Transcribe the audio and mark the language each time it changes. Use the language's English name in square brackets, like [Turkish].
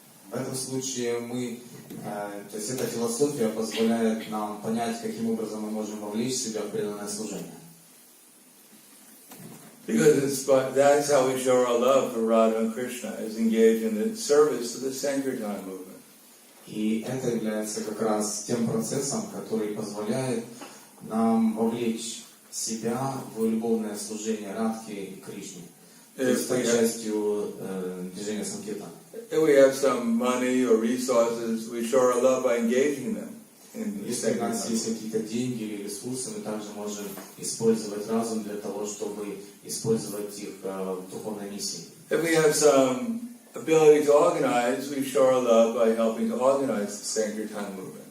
[Russian] В этом случае то есть эта философия позволяет нам понять, каким образом мы можем вовлечь себя в преданное служение. [English] Because that's how we show our love for Radha and Krishna, is engaged in the service of the Sankirtan movement. [Russian] И это является как раз тем процессом, который позволяет нам вовлечь себя в любовное служение Радхи и Кришне. То есть стать частью движения Санкиртана. [English] If we have some money or resources, we show our love by engaging them. [Russian] Если у нас есть какие-то деньги или ресурсы, мы также можем использовать разум для того, чтобы использовать их в духовной миссии. [English] If we have some ability to organize, we show our love by helping to organize the Sankirtan movement.